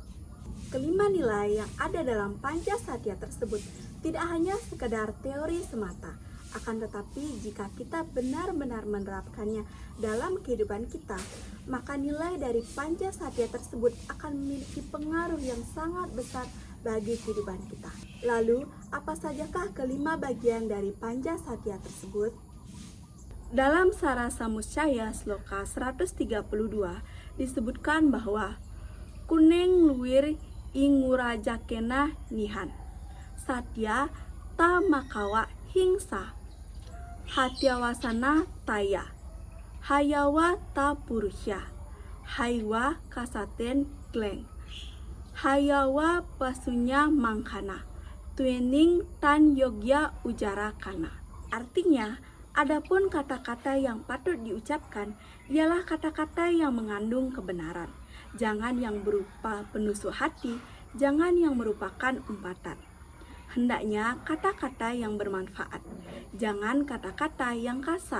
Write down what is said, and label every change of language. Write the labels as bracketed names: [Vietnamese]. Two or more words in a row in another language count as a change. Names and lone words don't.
[Indonesian] Kelima nilai yang ada dalam Panca Satya tersebut tidak hanya sekedar teori semata, akan tetapi jika kita benar-benar menerapkannya dalam kehidupan kita, maka nilai dari Panca Satya tersebut akan memiliki pengaruh yang sangat besar bagi kehidupan kita. Lalu, apa sajakah kelima bagian dari Panca Satya tersebut? Dalam Sarasa Muscaya sloka 132 disebutkan bahwa [Kawi] kuneng luwir ingurajakena nihan satya ta makawa hingsa hatyawasana taya hayawa ta purusya haiwa kasaten gleng hayawa pasunya mangkana tuening tan yogya ujara kana. [Indonesian] Artinya, adapun kata-kata yang patut diucapkan ialah kata-kata yang mengandung kebenaran. Jangan yang berupa penusuk hati, jangan yang merupakan umpatan. Hendaknya kata-kata yang bermanfaat, jangan kata-kata yang kasar.